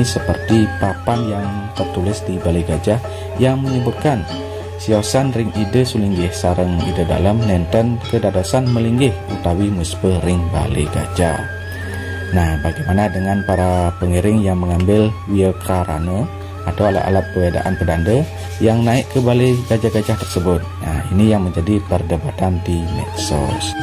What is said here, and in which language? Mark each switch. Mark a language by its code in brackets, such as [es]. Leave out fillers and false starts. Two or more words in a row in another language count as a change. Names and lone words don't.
[id] seperti papan yang tertulis di Balai Gajah yang menyebutkan [ban] siosan ring ide sulinggih sareng ide dalam nenten kedadasan melinggih utawi muspe ring Balai Gajah. [id] Nah, bagaimana dengan para pengiring yang mengambil wiyakarana atau alat-alat pewedaan pedanda yang naik ke Balai Gajah-gajah tersebut? Nah, ini yang menjadi perdebatan di medsos.